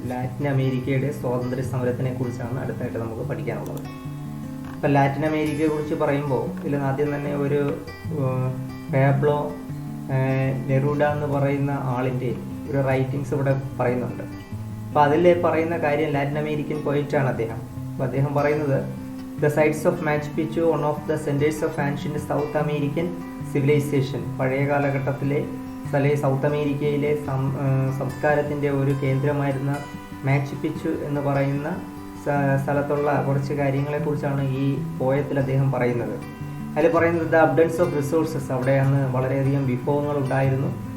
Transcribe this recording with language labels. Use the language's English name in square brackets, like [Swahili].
[Malayalam] Latin അമേരിക്കയുടെ സ്വാതന്ത്ര്യ സമരത്തിനെ കുറിച്ചാണ് അടുത്തായിട്ട് നമുക്ക് പഠിക്കാനുള്ളത്. ഇപ്പം ലാറ്റിൻ അമേരിക്കയെ കുറിച്ച് പറയുമ്പോൾ ഇതിൽ ആദ്യം തന്നെ ഒരു പാബ്ലോ നെരൂഡ എന്ന് പറയുന്ന ആളിൻ്റെ ഒരു റൈറ്റിങ്സ് ഇവിടെ പറയുന്നുണ്ട്. അപ്പോൾ അതിൽ പറയുന്ന കാര്യം ലാറ്റിൻ അമേരിക്കൻ പോയിറ്റാണ് അദ്ദേഹം. അപ്പോൾ അദ്ദേഹം പറയുന്നത്, [English] The sites of Machu Picchu, one of the centers of ancient South American civilization. [Malayalam] പഴയ കാലഘട്ടത്തിലെ സൗത്ത് അമേരിക്കയിലെ സംസ്കാരത്തിൻ്റെ ഒരു കേന്ദ്രമായിരുന്ന മാച്ചു പിച്ചു എന്ന് പറയുന്ന സ്ഥലത്തുള്ള കുറച്ച് കാര്യങ്ങളെക്കുറിച്ചാണ് ഈ പോയത്തിൽ അദ്ദേഹം പറയുന്നത്. അതിൽ പറയുന്നത് [English] the abundance of resources, [Malayalam] അവിടെ അന്ന് വളരെയധികം വിഭവങ്ങൾ ഉണ്ടായിരുന്നു.